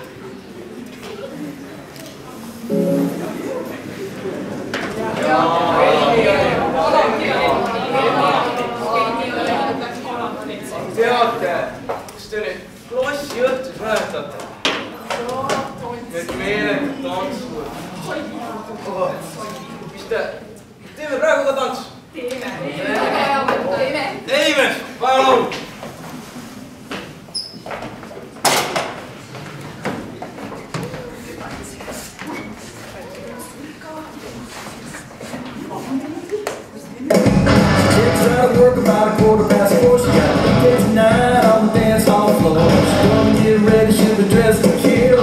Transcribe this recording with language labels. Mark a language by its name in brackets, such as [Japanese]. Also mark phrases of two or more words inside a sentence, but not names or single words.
[Estonian] Teate, kas te nüüd klassi õhtus mäletate? Need meeletud tantsud. Mis te, teeme praegu ka tantsu? Teeme, vaja laulu. [English] Work about 4:15. She got a date tonight on the dance hall floor. She's gonna get ready, she'll be dressed to kill.